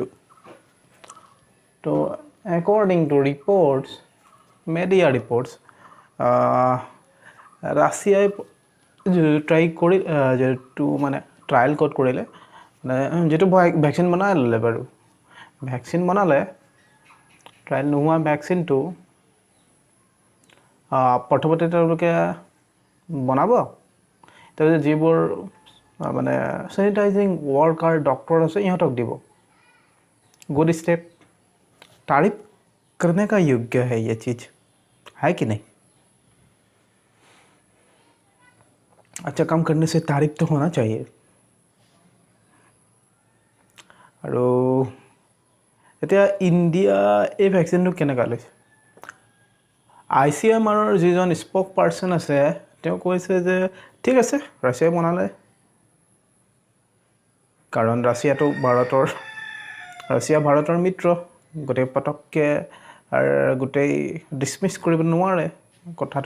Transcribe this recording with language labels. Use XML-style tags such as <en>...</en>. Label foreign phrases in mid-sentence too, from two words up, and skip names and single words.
<as>তো</as> <en>according to media reports,</en> <as>ৰাছিয়াই ট্ৰায়েল ক'ত কৰিলে, যিটো ভেকচিন বনাই ল'লে বাৰু। ভেকচিন বনালে, ট্ৰায়েল নোহোৱা ভেকচিনটো প্ৰথমতে তেওঁলোকে বনাব, তাৰপিছত যিবোৰ</as> <en>sanitizing worker doctor</en> <as>আছে ইহঁতক দিব।</as> <en>good step,</en> <hi>तारीफ करने का योग्य है ये चीज़, है कि नहीं? अच्छा काम करने से तारीफ तो होना चाहिए।</hi> <as>আৰু এতিয়া ইণ্ডিয়া এই ভেকচিনটো কেনেকৈ লৈছে? ICMR যিজন</as> <en>spoke person</en> <as>আছে, তেওঁ কৈছে যে ঠিক আছে, ৰাছিয়াই বনালে, কাৰণ ৰাছিয়া ভাৰতৰ মিত্ৰ, গোটেই পটককৈ গোটেই ডিছমিছ কৰিব নোৱাৰে কথাটো।</as>